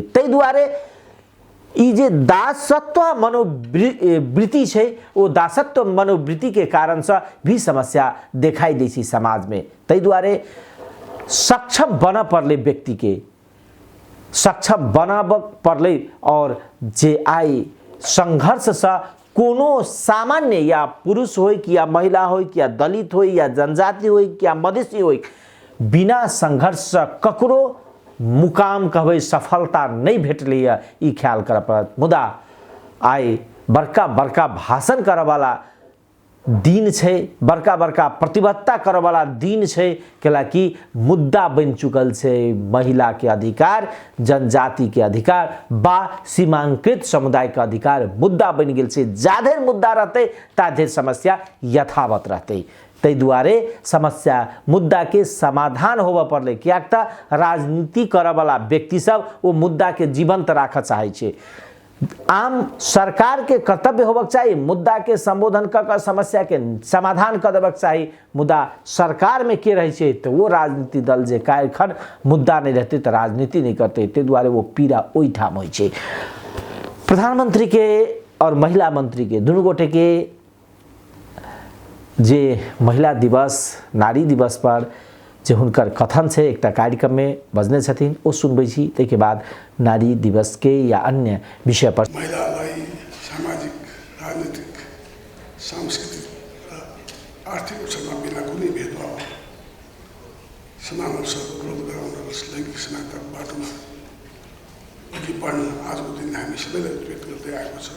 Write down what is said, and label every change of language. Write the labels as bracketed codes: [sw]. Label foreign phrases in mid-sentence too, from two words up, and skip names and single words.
[mai] तै दुआरे ई जे दासत्व मनोवृत्ति छे, वो दासत्व मनोवृत्ति के कारण से भी समस्या देखाई दै छै समाज में। तै दुआरे सक्षम बन पड़ले, व्यक्ति के सक्षम बनाब पड़ले और जे आई संघर्ष से कोनो सामान्य या पुरुष हो या महिला हो या दलित हो या जनजाति हो या मधेसी हो, बिना संघर्ष से ककरो मुकाम कहबै सफलता नहीं भेटलैया, ई ख्याल कर पड़त। मुदा आइ बड़का बड़का भाषण करे वाला दिन छे, बड़का बड़का प्रतिबद्धता करे वाला दिन छे, कैलाकि मुद्दा बन चुकल छे महिला के अधिकार, जनजाति के अधिकार बा सीमांकृत समुदाय के अधिकार मुद्दा बन गेल छे। जाधेर मुद्दा रहते ताधेर समस्या यथावत रहते। तै दुआरे समस्या मुद्दा के समाधान होबे पड़ले, कियाक त राजनीति करे वाला व्यक्ति सब वो मुद्दा के जीवंत राख चाहे छे। आम सरकार के कर्तव्य होबक चाहिए मुद्दा के संबोधन कर समस्या के समाधान कर देबक चाहिए। मुद्दा सरकार में के रहे छे तो वो राजनीति दल जे कार्यखंड मुद्दा नहीं रहते तो राजनीति नहीं करते, ते दुआरे वो पीड़ा ओई ठाम होय छे। प्रधानमंत्री के और महिला मंत्री के दुनू गोटे के जे महिला दिवस नारी दिवस पर जे हुनकर कथन से एक कार्यक्रम में बजने छथिन, वो सुनबै छी। तै बाद नारी दिवस के या अन्य विषय पर [ne] महिलालाई सामाजिक, राजनीतिक, सांस्कृतिक र आर्थिक अवसरमा बिना कुनै भेदभाव समान अवसर उपलब्ध गराउन र लैङ्गिक समानताको बाटोमा अघि बढ्न आजको दिन हामी सबैलाई उत्प्रेरित गर्दै आएको छ।